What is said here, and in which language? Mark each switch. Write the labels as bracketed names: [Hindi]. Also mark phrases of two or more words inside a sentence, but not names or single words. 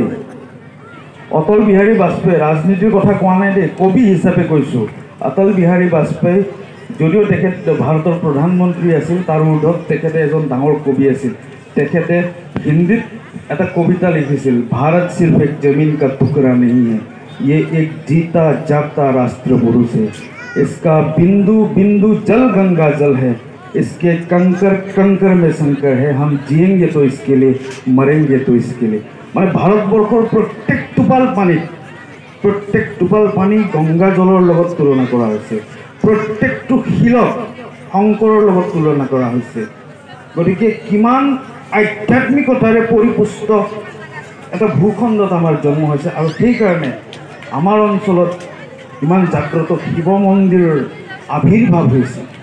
[Assamese] অটল বিহাৰী বাজপেয়ী ৰাজনীতিৰ কথা কোৱা নাই দেই, কবি হিচাপে কৈছোঁ। অটল বিহাৰী বাজপেয়ী যদিও তেখেত ভাৰতৰ প্ৰধানমন্ত্ৰী আছিল, তাৰ ঊৰ্ধত তেখেতে এজন ডাঙৰ কবি আছিল। তেখেতে হিন্দীত এটা কবিতা লিখিছিল, ভাৰত [Hindi] সিर्फ एक जमीन का टुकड़ा नहीं है, ये एक जीता जागता राष्ट्र पुरुष है, इसका बिंदु बिंदु जल गंगा जल है, इसके कंकर कंकर में शंकर है, हम जिएंगे तो इसके लिए, मरेंगे तो इसके लिए। [Assamese] মানে ভাৰতবৰ্ষৰ প্ৰত্যেক টোপাল পানী গংগা জলৰ লগত তুলনা কৰা হৈছে, প্ৰত্যেকটো শিলক শংকৰৰ লগত তুলনা কৰা হৈছে। গতিকে কিমান আধ্যাত্মিকতাৰে পৰিপুষ্ট এটা ভূখণ্ডত আমাৰ জন্ম হৈছে, আৰু সেইকাৰণে আমাৰ অঞ্চলত ইমান জাগ্ৰত শিৱ মন্দিৰৰ আবিৰ্ভাৱ হৈছে।